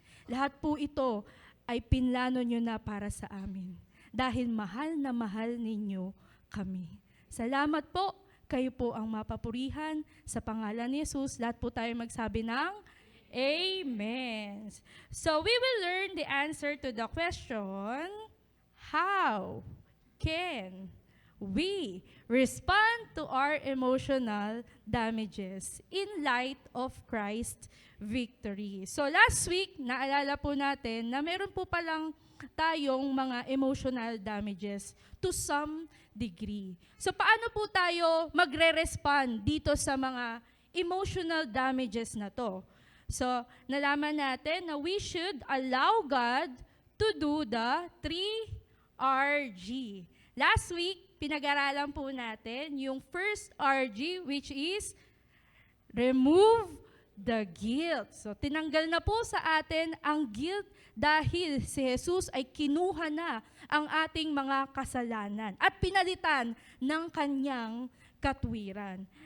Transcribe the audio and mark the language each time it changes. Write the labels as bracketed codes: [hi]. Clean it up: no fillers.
[tl] Lahat po ito ay pinlano nyo na para sa amin. Dahil mahal na mahal ninyo kami. Salamat po. Kayo po ang mapapurihan sa pangalan ni Jesus. Lahat po tayo magsabi ng Amen. [en] So we will learn the answer to the question, how can we respond to our emotional damages in light of Christ's victory? [tl] So last week, naalala po natin na meron po palang tayong mga emotional damages [en] to some degree. [tl] So paano po tayo magre-respond dito sa mga emotional damages na to? So nalaman natin na [en] we should allow God to do the 3RG. [tl] Last week, pinag-aralan po natin yung first RG, [en] which is remove the guilt. [tl] So tinanggal na po sa atin ang guilt dahil si Jesus ay kinuha na ang ating mga kasalanan at pinalitan ng kanyang katwiran.